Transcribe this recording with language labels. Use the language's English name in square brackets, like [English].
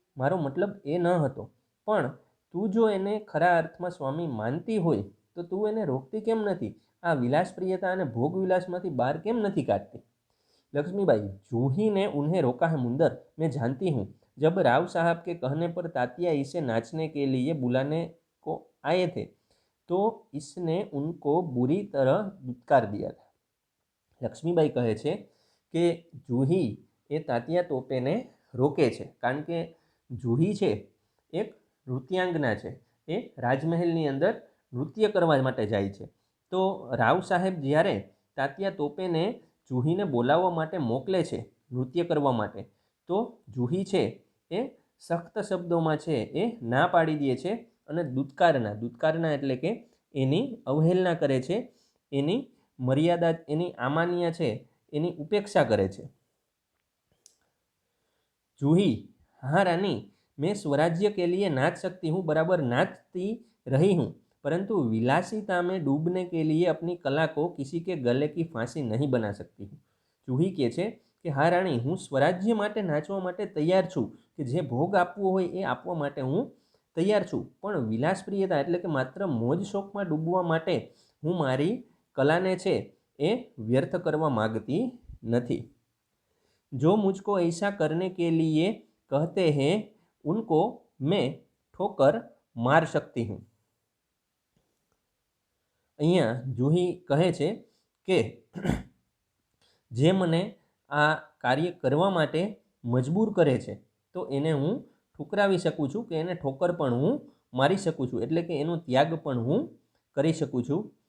[Gujarati] મારો મતલબ એ ન હતો, પણ તું જો એને ખરા અર્થમાં સ્વામી માનતી હોય તો તું એને રોકતી કેમ નથી? આ વિલાસપ્રિયતા અને ભોગવિલાસમાંથી બહાર કેમ નથી કાઢતી? [Hindi] लक्ष्मीबाई जूही ने उन्हें रोका है मुंदर, मैं जानती हूँ. जब राव साहब के कहने पर तात्या इसे नाचने के लिए बुलाने को आए थे तो इसने उनको बुरी तरह दुत्कार दिया था। [Gujarati] લક્ષ્મીબાઈ કહે છે કે જુહી એ તાત્યા ટોપેને રોકે છે, કારણ કે જુહી છે એક નૃત્યાંગના છે, એ રાજમહેલની અંદર નૃત્ય કરવા માટે જાય છે। તો રાવ સાહેબ જ્યારે તાત્યા ટોપેને જુહીને બોલાવવા માટે મોકલે છે નૃત્ય કરવા માટે, તો જુહી છે એ સખ્ત શબ્દોમાં છે એ ના પાડી દે છે અને દુત્કારના એટલે કે એની અવહેલના કરે છે, એની મર્યાદા, એની આમાન્ય છે એની ઉપેક્ષા કરે છે। [Hindi] जूही, हाँ रानी, मैं स्वराज्य के लिए नाच सकती हूँ, बराबर नाचती रही हूँ, परंतु विलासिता में डूबने के लिए अपनी कला को किसी के गले की फांसी नहीं बना सकती हूँ। [Gujarati] जूही કહે છે કે હા રાણી, હું સ્વરાજ્ય માટે નાચવા માટે તૈયાર છું, કે જે ભોગ આપવો હોય એ આપવા માટે હું તૈયાર છું, પણ વિલાસપ્રિયતા એટલે કે માત્ર મોજ શોખમાં ડૂબવા માટે હું મારી કલાને છે એ વ્યર્થ કરવા માગતી નથી। [Hindi] जो मुझको ऐसा करने के लिए कहते हैं उनको मैं ठोकर मार सकती हूँ। [Gujarati] અહીંયા જુહી કહે છે કે જે મને આ કાર્ય કરવા માટે મજબૂર કરે છે તો એને હું ઠુકરાવી શકું છું, કે એને ઠોકર પણ હું મારી શકું છું, એટલે કે એનો ત્યાગ પણ હું કરી શકું છું।